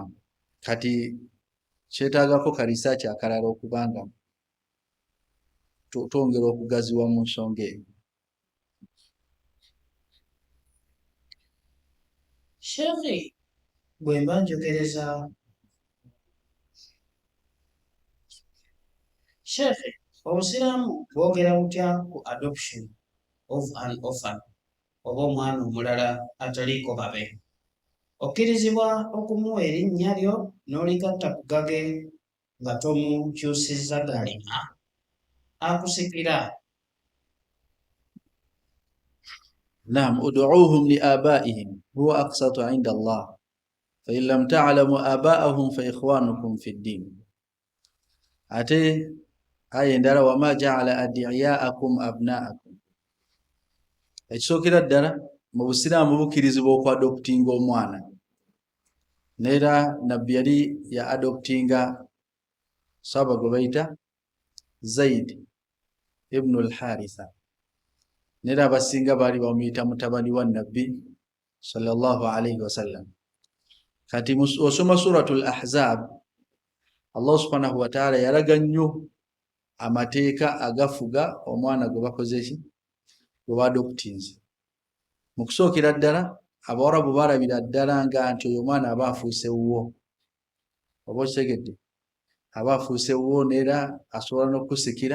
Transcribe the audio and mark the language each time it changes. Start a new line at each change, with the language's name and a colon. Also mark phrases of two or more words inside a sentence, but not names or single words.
Ganda: Kati kyetaagako ka research akalala okubanga twongera okugaziwa mu nsonga eyo. Sheikh, bwe mba njogereza Sheikh, obusiraamu bwogera butya ku
English: adoption of an orphan
Ganda: oba omwana omulala ataliiko babe? Okkirizibwa okumuwa erinnya lyo n'oligatta ku gage nga tomukyusizza galina akusikira?
Arabic: نعم ادعوهم لآبائهم هو أقسط عند الله فإن لم تعلموا آباءهم فإخوانكم في الدين.
Ganda: Ate aya endala
Arabic: وما جعل أدعياءكم أبناءكم.
Ganda: Ekisookera ddala mu busiraamu bukkirizibwa okwadoptinga omwana, neera nabbi yali ya adoptinga sahaba gwe bayita Zaid ibn al-Haritha, neera abasinga baali bamuyita mutabani wa nabbi
Arabic: صلى الله عليه وسلم.
Ganda: Kati osoma suratul Ahzab, Allah
Arabic: سبحانه وتعالى
Ganda: yalaga nnyo amateeka agafuga omwana gwe bakoze ki, gwe badoptinze. Mu kusookera ddala Abawarabu balabira ddala nga nti oyo omwana aba afuuse wuwo. Oba okitegedde? Aba afuuse wuwo neera asobola n'okusikira.